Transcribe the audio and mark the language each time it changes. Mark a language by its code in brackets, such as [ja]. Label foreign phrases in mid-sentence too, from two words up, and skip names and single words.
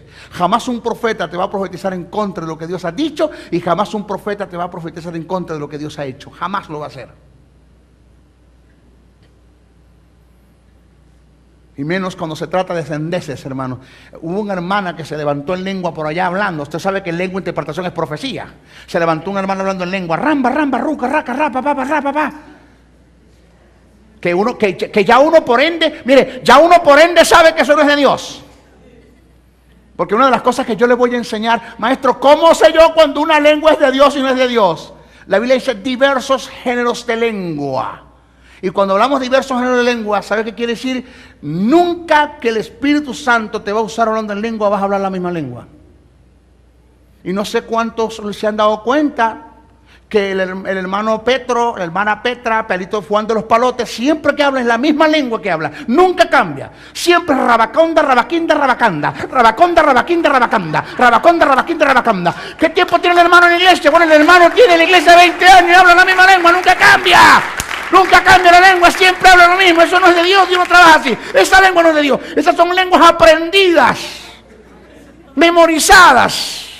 [es] Jamás un profeta te va a profetizar en contra de lo que Dios ha dicho, y jamás un profeta te va a profetizar en contra de lo que Dios ha hecho. Jamás lo va a hacer. Y menos cuando se trata de sandeces, hermano. Hubo una hermana que se levantó en lengua por allá hablando. Usted sabe que en lengua interpretación es profecía. Se levantó una hermana hablando en lengua. Ramba, ramba, ruca, raca, rapa, papa, rapa, pa. Que ya uno por ende, mire, ya uno por ende sabe que eso no es de Dios. Porque una de las cosas que yo le voy a enseñar, maestro, ¿cómo sé yo cuando una lengua es de Dios y no es de Dios? La Biblia dice diversos géneros de lengua. Y cuando hablamos de diversos géneros de lengua, ¿sabe qué quiere decir? Nunca que el Espíritu Santo te va a usar hablando en lengua, vas a hablar la misma lengua. Y no sé cuántos se han dado cuenta que el hermano Petro, la hermana Petra, Pelito Juan de los Palotes, siempre que habla es la misma lengua que habla, nunca cambia. Siempre rabaconda, rabaquinda, rabacanda, rabaconda, rabaquinda, rabacanda, rabaconda, rabaquinda, rabacanda. ¿Qué tiempo tiene el hermano en la iglesia? Bueno, el hermano tiene en la iglesia 20 años y habla la misma lengua, nunca cambia. Nunca cambia la lengua, siempre habla lo mismo. Eso no es de Dios, Dios no trabaja así. Esa lengua no es de Dios. Esas son lenguas aprendidas, memorizadas.